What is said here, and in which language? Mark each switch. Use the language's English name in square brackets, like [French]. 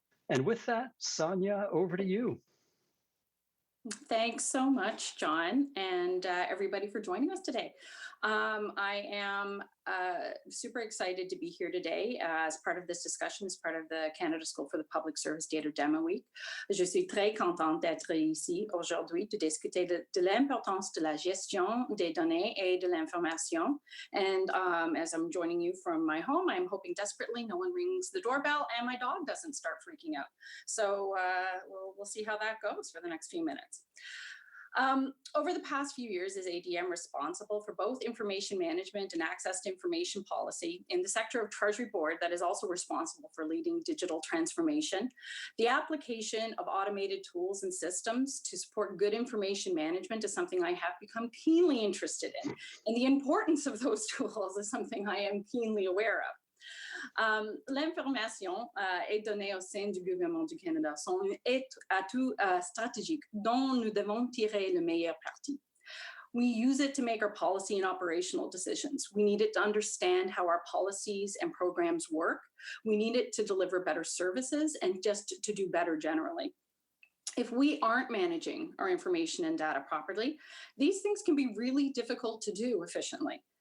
[English] And with that, Sonia, over to you. Thanks so much, John, and everybody for joining us today. I am super excited to be here today as part of this discussion, as part of the Canada School for the Public Service Data Demo Week. [French] Je suis très contente d'être ici aujourd'hui de discuter de l'importance de la gestion des données et de l'information. [English] And as I'm joining you from my home, I'm hoping desperately no one rings the doorbell and my dog doesn't start freaking out. So we'll see how that goes for the next few minutes. Over the past few years, is ADM responsible for both information management and access to information policy in the sector of Treasury Board that is also responsible for leading digital transformation. The application of automated tools and systems to support good information management is something I have become keenly interested in, and the importance of those tools is something I am keenly aware of. [French] L'information est donnée au sein du gouvernement du Canada sont un atout stratégique dont nous devons tirer le meilleur parti. [English] We use it to make our policy and operational decisions. We need it to understand how our policies and programs work. We need it to deliver better services and just to do better generally. If we aren't managing our information and data properly, these things can be really difficult to do efficiently.